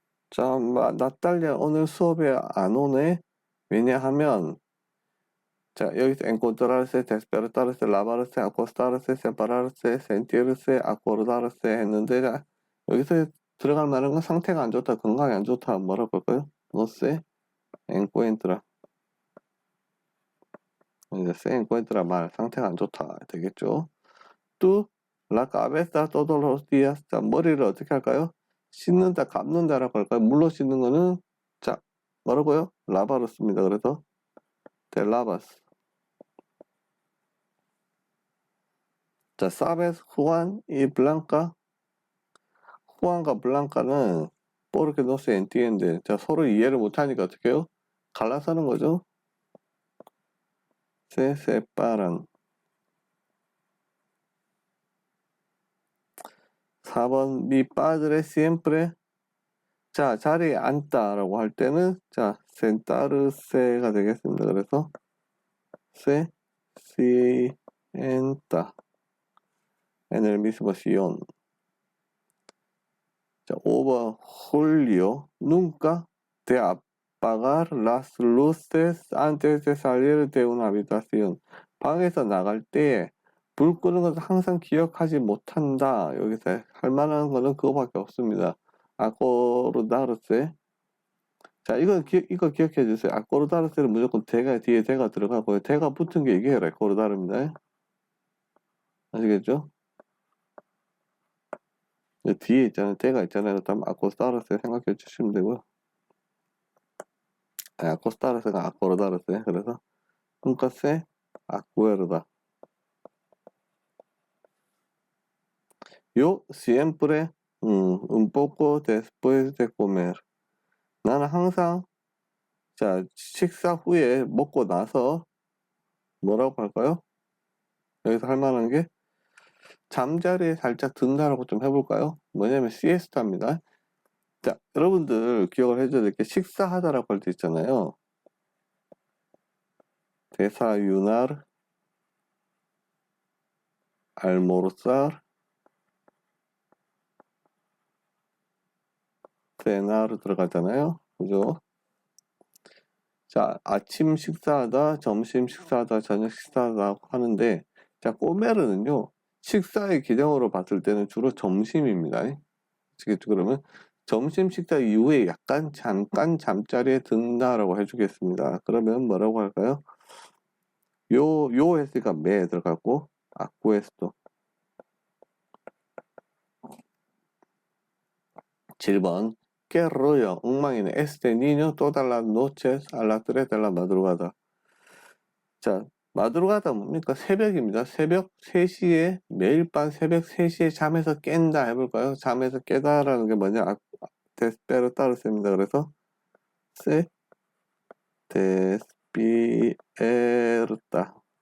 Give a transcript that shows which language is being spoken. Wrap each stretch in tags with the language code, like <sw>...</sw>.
<ko>자, 나탈리아 오늘 수업에 안 오네? 왜냐하면, 자, 여기서</ko> <es>encontrarse, despertarse, lavarse, acostarse, separarse, sentirse, acordarse</es> <ko>했는데, 자, 여기서 들어갈 만한 건 상태가 안 좋다, 건강이 안 좋다, 뭐라고 할까요?</ko> <es>no se encuentra.</es> <ko>이제</ko> <es>se encuentra</es> <ko>말, 상태가 안 좋다 되겠죠?</ko> <es>또 la cabeza todos los días.</es> <ko>자, 머리를 어떻게 할까요? 씻는다, 감는다라고 할까요? 물로 씻는 거는, 자, 뭐라고요? 라바로 씁니다.</ko> <es>그래서 te lavas. 자, sabes Juan y Blanca.</es> <ko>후안과 블랑카는</ko> <es>porque no se entiende.</es> <ko>자, 서로 이해를 못하니까 어떻게 해요? 갈라서는 거죠.</ko> <es>se separan. 4번 mi padre siempre.</es> <ko>자, 자리에 앉다라고 할 때는, 자, sentarse가 되겠습니다.</ko> <es>그래서 se sienta en el mismo sillón. 자, 5번 Julio nunca te apagar las luces antes de salir de una habitación.</es> <ko>방에서 나갈 때 불 끄는 것을 항상 기억하지 못한다. 여기서 할 만한 거는 그거밖에 없습니다. 아코르다르세. 자, 이거 기억해 주세요. 아코르다르세는 무조건 뒤에 대가 들어가고요. 대가 붙은 게 이게 아코르다르입니다. 아시겠죠? 뒤에 있잖아요. 대가 있잖아요. 그다음 아코르다르세 생각해 주시면 되고요. 아코스타르스가 아코르다르세.</ko> <es>그래서 nunca se acuerda. Yo siempre un poco después de comer.</es> <ko>나는 항상, 자, 식사 후에 먹고 나서 뭐라고 할까요? 여기서 할 만한 게 잠자리에 살짝 든다라고 좀 해볼까요? 뭐냐면 시에스타입니다. 자, 여러분들 기억을 해줘야 될 게 식사하다라고 할 때 있잖아요.</ko> <es>desayunar, almorzar, cenar</es> <ko>들어가잖아요. 그죠? 자, 아침 식사하다, 점심 식사하다, 저녁 식사하다 하는데, 자, 꼬메르는요, 식사의 기정으로 봤을 때는 주로 점심입니다. 아시겠죠? 그러면 점심 식사 이후에 약간 잠깐 잠자리에 든다라고 해주겠습니다. 그러면 뭐라고 할까요? 요 했으니까 매 들어갔고, 아쿠에스토. 7번.</ko> <es>¿Qué rollo?</es> <ko>엉망이네.</ko> <es>Este niño todas las noches a las 3 de la madrugada.</es> <ko>자, 마드로가다 뭡니까? 새벽입니다. 새벽 3시에, 매일 밤 새벽 3시에 잠에서 깬다 해볼까요? 잠에서 깨다라는 게 뭐냐? 데스페르타르스입니다.</ko> <es>그래서 세 데스피에르타.</es>